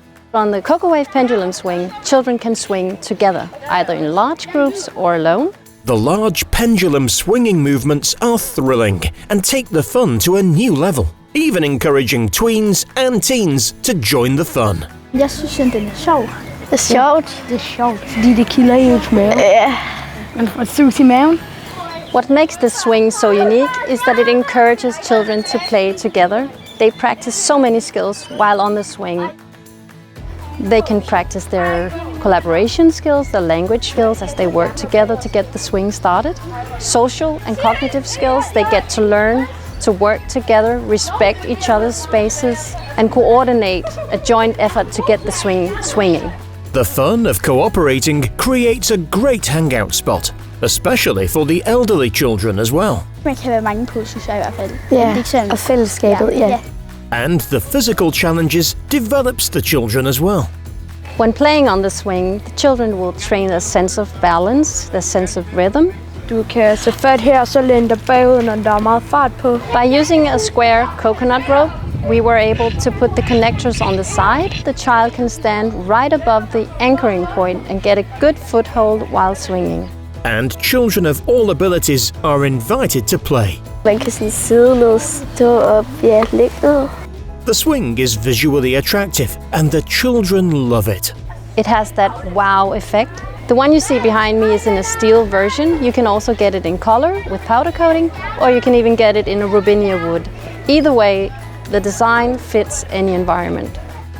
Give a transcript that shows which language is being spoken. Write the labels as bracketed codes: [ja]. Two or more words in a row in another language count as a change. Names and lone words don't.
[en] On the CocoWave Pendulum Swing, children can swing together, either in large groups or alone. The large pendulum swinging movements are thrilling and take the fun to a new level, even encouraging tweens and teens to join the fun. [da] Jeg synes, den er sjov. Det er sjovt. Det er sjovt, fordi det kilder ens mave. Man får sus i maven. [en] What makes this swing so unique is that it encourages children to play together. They practice so many skills while on the swing. They can practice their collaboration skills, their language skills as they work together to get the swing started. Social and cognitive skills, they get to learn to work together, respect each other's spaces, and coordinate a joint effort to get the swing swinging. The fun of cooperating creates a great hangout spot, especially for the elderly children as well. [da] Man kan være mange på, synes jeg i hvert fald. Ja, og fællesskabet, ja. [en] And the physical challenges develops the children as well. When playing on the swing, the children will train their sense of balance, their sense of rhythm. [da] Du kan så fat her, så læn dig bagud, når der er meget fart på. [en] By using a square coconut rope, we were able to put the connectors on the side. The child can stand right above the anchoring point and get a good foothold while swinging. And children of all abilities are invited to play. [da] Man kan sådan sidde ned, stå op, ja, ligge ned. [en] The swing is visually attractive and the children love it. It has that wow effect. The one you see behind me is in a steel version. You can also get it in color with powder coating, or you can even get it in a robinia wood. Either way, the design fits any environment.